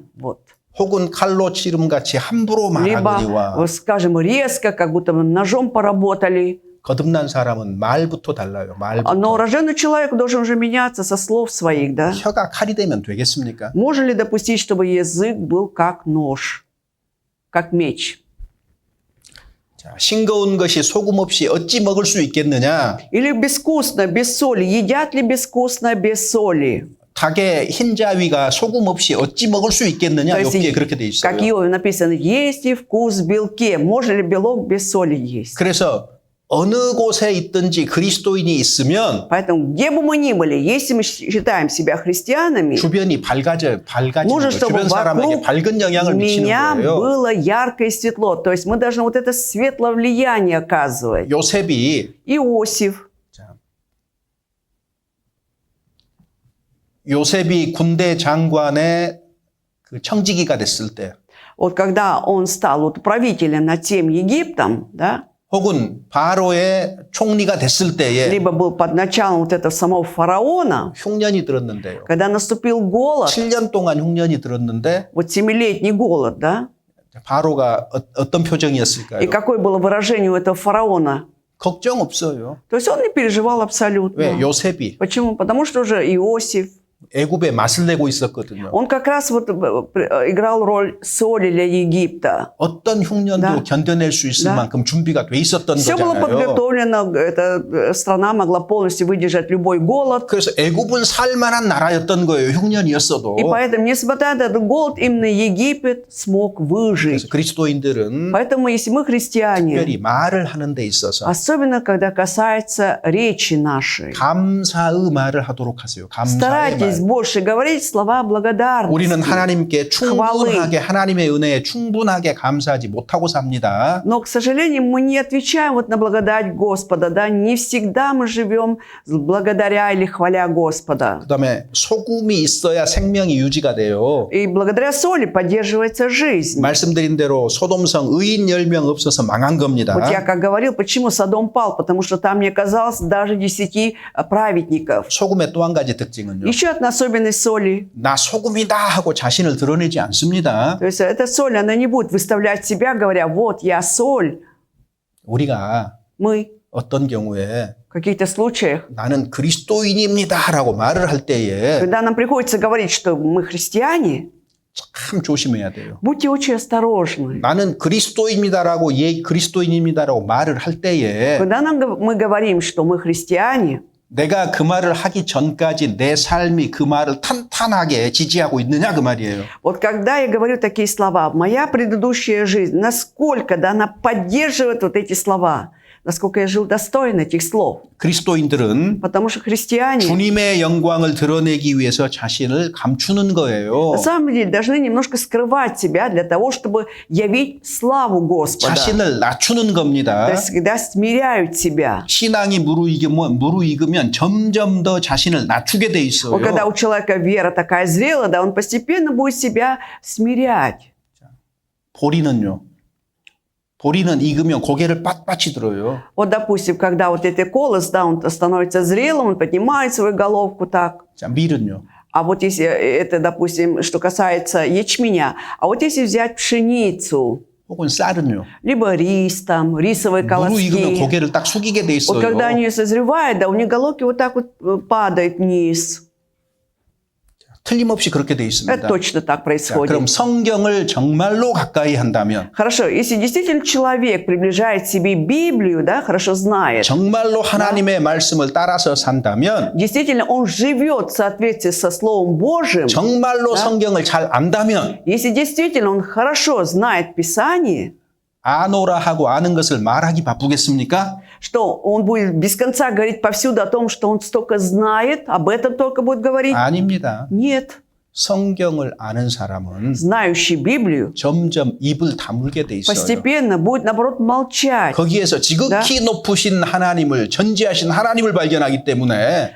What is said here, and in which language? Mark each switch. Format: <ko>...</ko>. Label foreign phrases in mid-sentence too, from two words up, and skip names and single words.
<ru>Вот.</ru> <ko>혹은 칼로 찌름같이 함부로</ko> <ru>Либо,</ru> <ko>말하거니와</ko> <ru>скажем, резко, как будто мы ножом поработали.</ru> <ko>거듭난 사람은 말부터 달라요.</ko> <ru>Но</ru> <ko>말부터.</ko> <ru>рожденный человек должен уже меняться со слов своих, да?</ru> <ko>혀가 칼이 되면 되겠습니까?</ko> <ru>Можно ли допустить, чтобы язык был как нож, как меч?</ru> <ko>자, 싱거운 것이 소금 없이 어찌 먹을 수 있겠느냐?</ko> <ru>Или безвкусно, без соли? Едят ли безвкусно без соли?</ru> <ko>닭의 흰자위가 소금 없이 어찌 먹을 수 있겠느냐?</ko> <ru>То есть,</ru> <ko>욥기에 그렇게 돼</ko> <ru>как</ru> <ko>있어요.</ko> <ru>Иове написано, есть и вкус в белке. Можно ли белок без соли есть?</ru> <ko>그래서 어느 곳에 있든지 그리스도인이 있으면</ko> <ru>Поэтому, где бы мы ни были, если мы считаем себя христианами,</ru> <ko>주변이 밝아지는</ko> <ru>нужно,</ru> <ko>거예요.</ko> <ru>чтобы</ru> <ko>주변 사람에게</ko> <ru>вокруг</ru> <ko>밝은 영향을 미치는</ko> <ru>меня</ru> <ko>거예요.</ko> <ru>было ярко и светло. То есть мы должны вот это светлое влияние оказывать.</ru> <ko>요셉이</ko> <ru>Иосиф.</ru> <ko>요셉이 군대 장관의 그 청지기가 됐을 때</ko> <ru>Вот когда он стал вот правителем над всем Египтом, да,</ru> <ko>혹은 바로의 총리가 됐을 때에</ko> <ru>либо был под началом вот этого самого фараона,</ru> <ko>흉년이 들었는데요.</ko> <ru>когда наступил голод,</ru> <ko>7년 동안 흉년이 들었는데</ko> <ru>вот 7-летний голод, да,</ru> <ko>바로가 어떤 표정이었을까요?</ko> <ru>и какое было выражение у этого фараона?</ru> <ko>걱정 없어요.</ko> <ru>То есть он не переживал абсолютно.</ru> <ko>왜? 요셉이</ko> <ru>Почему? Потому что уже Иосиф,</ru> <ko>애굽에 맛을 내고 있었거든요.</ko> <ru>он как раз вот играл роль соли для Египта.</ru> <ko>어떤 흉년도</ko> <ru>Да.</ru> <ko>견뎌낼 수 있을</ko> <ru>Да.</ru> <ko>만큼 준비가 돼 있었던</ko> <ru>Все было</ru> <ko>거잖아요.</ko> <ru>подготовлено, эта страна могла полностью выдержать любой голод.</ru> <ko>그래서 애굽은 살만한 나라였던 거예요. 흉년이었어도.</ko> <ru>И поэтому, несмотря на этот голод, именно Египет смог выжить.</ru> <ko>그래서 그리스도인들은</ko> <ru>Поэтому, если мы христиане,</ru> <ko>특별히 말을 하는 데 있어서</ko> <ru>особенно когда касается речи нашей,</ru> <ko>감사의 말을 하도록 하세요. 감사의</ko> <ru>старайтесь</ru> <ko>말.</ko> <ru>больше говорить слова благодарности.</ru> <ko>우리는 하나님께 충분하게 하나님의 은혜에 충분하게 감사하지 못하고 삽니다.</ko> <ru>Но, к сожалению, мы не отвечаем вот на благодать Господа, да, не всегда мы живем благодаря или хваля Господа.</ru> <ko>그다음에 소금이 있어야 생명이 유지가 돼요.</ko> <ru>И благодаря соли поддерживается жизнь.</ru> <ko>말씀드린 대로 소돔성 의인 10명 없어서 망한 겁니다.</ko> <ru>Вот я как говорил, почему Содом пал? Потому что там не оказалось даже 10 праведников.</ru> <ko>소금의 또 한 가지 특징은요.</ko> <ru>Еще одна особенность соли.</ru> <ko>나 소금이다 하고 자신을 드러내지 않습니다.</ko> <ru>То есть эта соль, она не будет выставлять себя, говоря, вот я соль.</ru> <ko>우리가</ko> <ru>Мы</ru> <ko>어떤 경우에</ko> <ru>в каких-то случаях,</ru> <ko>나는 그리스도인입니다라고 말을 할 때에</ko> <ru>когда нам приходится говорить, что мы христиане,</ru> <ko>참 조심해야 돼요.</ko> <ru>будьте очень осторожны.</ru> <ko>나는 그리스도입니다라고 그리스도인입니다라고 말을 할 때에</ko> <ru>Когда мы говорим, что мы христиане,</ru> <ko>내가 그 말을 하기 전까지 내 삶이 그 말을 탄탄하게 지지하고 있느냐 그 말이에요.</ko> <ru>вот когда я говорю такие слова, моя предыдущая жизнь, насколько да, она поддерживает вот эти слова, насколько я жил достойно этих слов.</ru> <ko>그리스도인들은</ko> <ru>Потому что христиане</ru> <ko>주님의 영광을 드러내기 위해서 자신을 감추는 거예요.</ko> <ru>на самом деле должны немножко скрывать себя для того, чтобы явить славу Господа.</ru> <ko>자신을 낮추는</ko> <ru>То</ru> <ko>겁니다.</ko> <ru>есть, когда смиряют себя.</ru> <ko>신앙이 무르익으면 점점 더 자신을 낮추게 돼 있어요.</ko> <ru>Вот когда у человека вера такая зрелая, да, он постепенно будет себя смирять.</ru> <ko>보리는 익으면 고개를 빳빳이 들어요.</ko> <ru>Вот, допустим, когда вот этот колос, да, он становится зрелым, он поднимает свою головку так.</ru> <ko>자, 밀은요.</ko> <ru>А вот если это, допустим, что касается ячменя, а вот если взять пшеницу,</ru> <ko>혹은 쌀은요.</ko> <ru>либо рис, там, рисовые</ru> <ko>무르익으면</ko> <ru>колоски,</ru> <ko>고개를 딱 숙이게 돼</ko> <ru>вот когда</ru> <ko>있어요.</ko> <ru>они созревают, да, у них головки вот так вот падают вниз.</ru> <ko>틀림없이 그렇게 돼</ko> <ru>Это</ru> <ko>있습니다.</ko> <ru>точно так</ru> <ko>자,</ko> <ru>происходит.</ru> <ko>그럼 성경을 정말로 가까이 한다면</ko> <ru>Хорошо, если действительно человек приближает себе Библию, да, хорошо знает,</ru> <ko>정말로 하나님의 말씀을 따라서 산다면</ko> <ru>действительно он живет в соответствии со Словом Божьим,</ru> <ko>정말로 성경을 잘 안다면</ko> <ru>если действительно он хорошо знает Писание,</ru> <ko>아노라 하고 아는 것을 말하기 바쁘겠습니까?</ko> <ru>что он будет без конца говорить повсюду о том, что он столько знает, об этом только будет говорить?</ru> <ko>아닙니다.</ko> <ru>Нет.</ru> <ko>성경을 아는 사람은</ko> <ru>Знающий Библию</ru> <ko>점점 입을 다물게 돼 있어요.</ko> <ru>постепенно будет, наоборот, молчать.</ru> <ko>거기에서 지극히 높으신 하나님을 전지하신 하나님을 발견하기 때문에</ko>